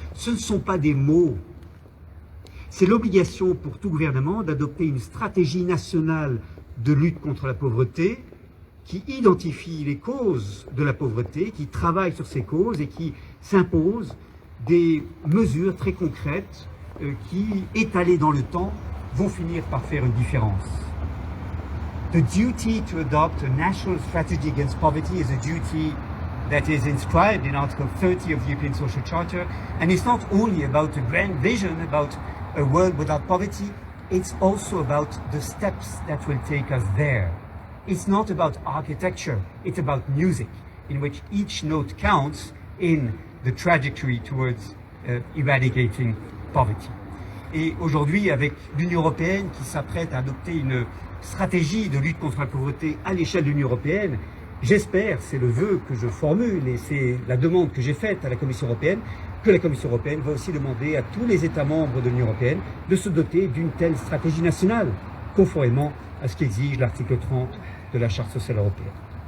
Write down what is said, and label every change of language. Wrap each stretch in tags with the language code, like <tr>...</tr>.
<fr>Ce ne sont pas des mots. C'est l'obligation pour tout gouvernement d'adopter une stratégie nationale de lutte contre la pauvreté qui identifie les causes de la pauvreté, qui travaille sur ces causes et qui s'impose des mesures très concrètes qui, étalées dans le temps, vont finir par faire une différence.</fr> <en>The duty to adopt a national strategy against poverty is a duty that is inscribed in Article 30 of the European Social Charter, and it's not only about a grand vision about a world without poverty, it's also about the steps that will take us there. It's not about architecture, it's about music, in which each note counts in the trajectory towards eradicating poverty.</en> <fr>Et aujourd'hui, avec l'Union européenne qui s'apprête à adopter une stratégie de lutte contre la pauvreté à l'échelle de l'Union européenne, j'espère, c'est le vœu que je formule et c'est la demande que j'ai faite à la Commission européenne, que la Commission européenne va aussi demander à tous les États membres de l'Union européenne de se doter d'une telle stratégie nationale, conformément à ce qu'exige l'article 30 de la Charte sociale européenne.</fr>